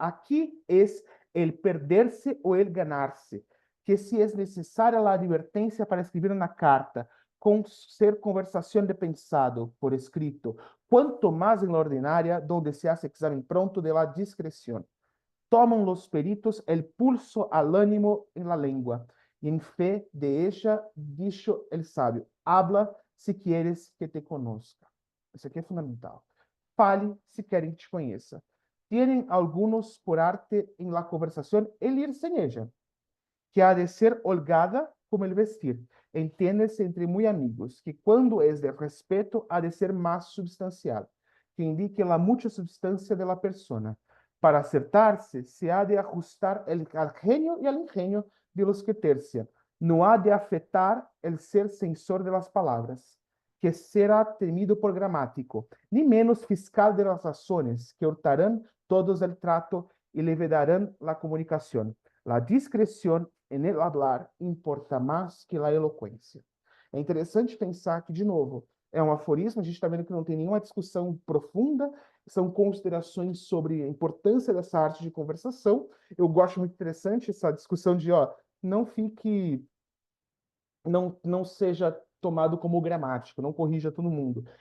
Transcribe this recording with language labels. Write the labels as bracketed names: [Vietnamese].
[Spanish] Aquí es el perderse o el ganarse, que si es necesaria la advertencia para escribir una carta, con ser conversación de pensado por escrito, cuanto más en la ordinaria, donde se hace examen pronto de la discreción. Toman los peritos el pulso al ánimo en la lengua, y en fe de ella, dicho el sabio, habla si quieres que te conozca. [Portuguese] Isso aqui é fundamental. Fale se querem que te conheça. [Spanish] Tienen algunos por arte en la conversación el ir sin ella, que ha de ser holgada como el vestir. Entiende-se entre muy amigos, que cuando es de respeto ha de ser más substancial, que indique la mucha substancia de la persona. Para acertarse, se ha de ajustar al genio y al ingenio de los que tercian. No ha de afectar el ser censor de las palabras, que será temido por gramático, ni menos fiscal de las razones, que hurtarán todos el trato y le vedarán la comunicación. La discreción en el hablar importa más que la elocuencia. [Portuguese] É interessante pensar que, de novo, é um aforismo, a gente está vendo que não tem nenhuma discussão profunda, são considerações sobre a importância dessa arte de conversação. Eu gosto muito interessante essa discussão de, ó, não fique, não seja tomado como gramático, não corrija todo mundo.